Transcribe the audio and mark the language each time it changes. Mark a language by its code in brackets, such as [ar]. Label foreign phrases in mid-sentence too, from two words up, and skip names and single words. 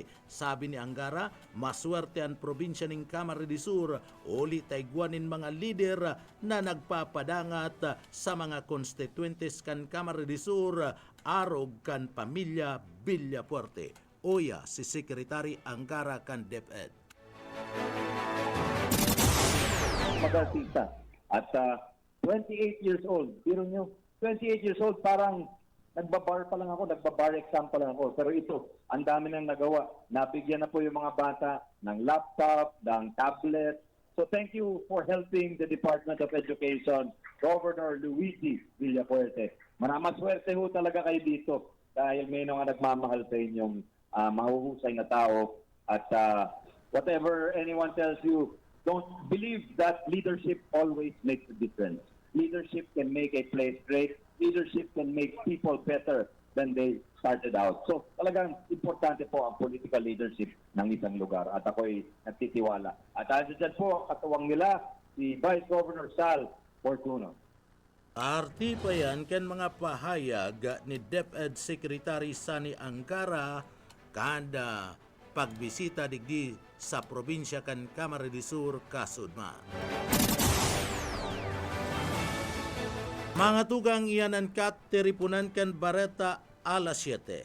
[bik] Sabi ni Angara, maswerte ang probinsya ng Camarines Sur uli taigwanin mga lider na nagpapadangat sa mga constituentes kan Camarines Sur arog kan pamilya Villafuerte. Oya si Secretary Angara kan DepEd. [tl] Mag-artista at [en] 28 years old. [tl] Biro nyo, [en] 28 years old, [tl] parang nagbabar pa lang ako, nagbabar exam pa lang ako. Pero ito, ang dami nang nagawa. Nabigyan na po yung mga bata ng laptop, ng tablet. [en] So thank you for helping the Department of Education, [tl] Governor Luigi Villafuerte. Maswerte ho talaga kayo dito dahil may mga nagmamahal sa inyong mahuhusay na tao. [en] At whatever anyone tells you, don't believe that leadership always makes a difference. Leadership can make a place great. Leadership can make people better than they started out. [tl] So talagang importante po ang [en] political leadership [tl] ng isang lugar. At ako'y nagtitiwala. At dyan po, katuwang nila, si Vice Governor Sal Fortuno. [bik] Arti pa yan kan mga pahayag ni DepEd Secretary Sani Angara kada pagbisita digdi sa probinsya kan Camarines Sur, Kasudma. Mga tugang iyanan kat teripunan kan Bareta alas 7.